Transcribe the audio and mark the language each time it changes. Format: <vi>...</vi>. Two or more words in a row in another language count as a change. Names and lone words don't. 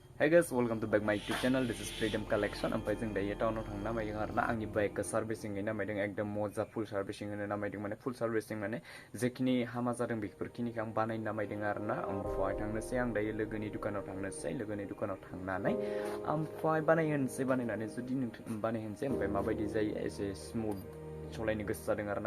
<en>Hey guys, welcome to back my YouTube channel. This is Freedom Collection.</en> <brx>Am जों दायो टाउनाव थांनो नामायदों आरोना आंनि बाइकखौ सार्भिसिं हैनो नामायदों एकदम मजा</brx> <en>full servicing</en> <brx>होनो नामायदों माने</brx> <en>full servicing</en> <brx>माने जेखिनि हामा जादों बेफोरखिनिखौ आं बानायनो नामायदों आरोना ओमफ्राय थांनोसै आं दायो लोगोनि दुकानाव थांनोसै लोगोनि दुकानाव थांनानै ओमफ्राय बानायनानै जुदि बानायहोनोसै ओमफ्राय माबायदि जायो एसे स्मुथ सलायनो गोसो जादों आरोना</brx>